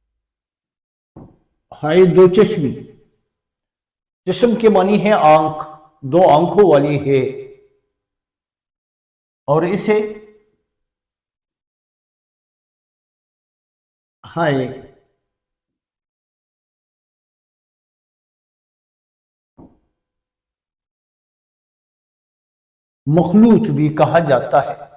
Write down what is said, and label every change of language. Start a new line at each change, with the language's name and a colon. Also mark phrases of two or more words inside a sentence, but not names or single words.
Urdu: ہائی دو چشمی۔ چشم کے معنی ہے آنکھ، دو آنکھوں والی ہے اور اسے ہائے مخلوط بھی کہا جاتا ہے.